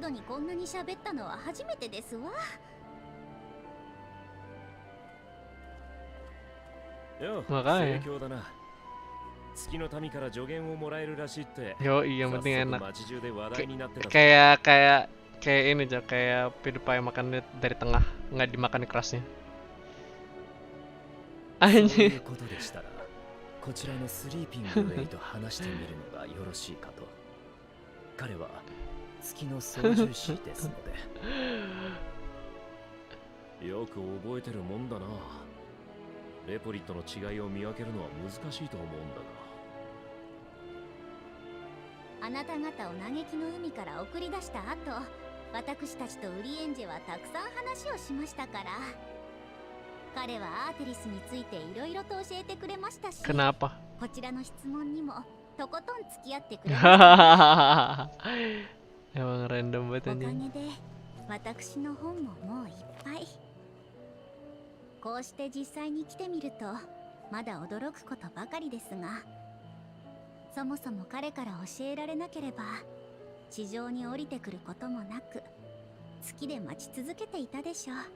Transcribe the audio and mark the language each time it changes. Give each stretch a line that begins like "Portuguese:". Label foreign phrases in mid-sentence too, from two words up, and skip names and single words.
Indonesian: Makanya. Yo, iya yang penting enak. Kayak ini aja, kayak PewDiePie makan dari tengah, nggak dimakan kerasnya. Anjir.
Japanese: こちらのスリーピングウェイと話してみるのがよろしいかと。彼は月の操縦士ですので。よく覚えてるもんだな。レポリットの違いを見分けるのは難しいと思うんだが。あなた方を嘆きの海から送り出した後、私たちとウリエンジェはたくさん話をしましたから。彼はアーテリスについていろいろと教えてくれましたし、
Indonesian: Kenapa?
Japanese: こちらの質問にもとことん付き合ってくれました。
Indonesian: Emang random banget
Japanese: おか
Indonesian: anjing.
Japanese: げで私の本ももういっぱい。こうして実際に来てみるとまだ驚くことばかりですが、そもそも彼から教えられなければ地上に降りてくることもなく月で待ち続けていたでしょう。